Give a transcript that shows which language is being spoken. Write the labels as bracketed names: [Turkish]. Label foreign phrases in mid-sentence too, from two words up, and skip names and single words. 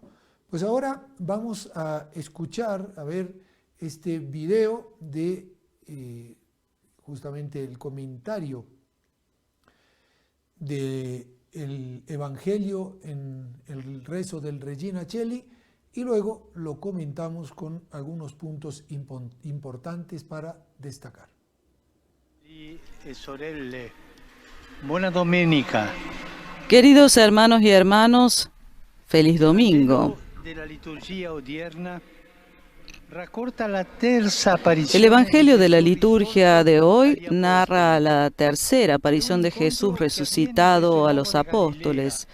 [Spanish] Pues ahora vamos a escuchar, a ver este video de justamente el comentario del Evangelio en el rezo del Regina Coeli, y luego lo comentamos con algunos puntos importantes para destacar. [Italian] Sorelle, buona domenica. [Spanish] Queridos hermanos y hermanas, feliz domingo. El Evangelio de la liturgia de hoy narra la tercera aparición de Jesús resucitado a los apóstoles.